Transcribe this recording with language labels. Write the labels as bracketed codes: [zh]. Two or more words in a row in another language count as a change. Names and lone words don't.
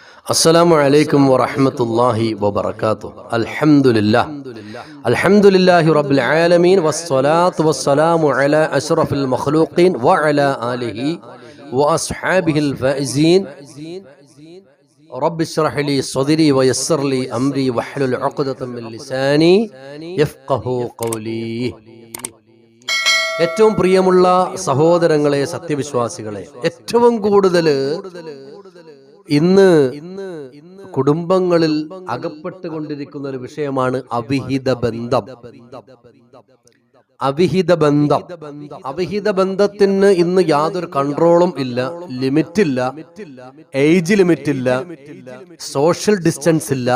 [ar] السلام عليكم ورحمة الله وبركاته. الحمد لله رب العالمين والصلاة والسلام على أشرف المخلوقين وعلى آله وأصحابه الفائزين. رب اشرح لي صدري ويسر لي أمري واحلل عقدة من لساني يفقهوا قولي. [ml] ഏറ്റവും പ്രിയമുള്ള സഹോദരങ്ങളെ, സത്യവിശ്വാസികളെ, ഏറ്റവും കൂടുതൽ ഇന്ന് കുടുംബങ്ങളിൽ അകപ്പെട്ടുകൊണ്ടിരിക്കുന്ന ഒരു വിഷയമാണ് അവിഹിത ബന്ധം. അവിഹിത ബന്ധത്തിന് ഇന്ന് യാതൊരു കൺട്രോളും ഇല്ല, ലിമിറ്റില്ല, ഏജ് ലിമിറ്റില്ല, [en] social distance [ml] ഇല്ല.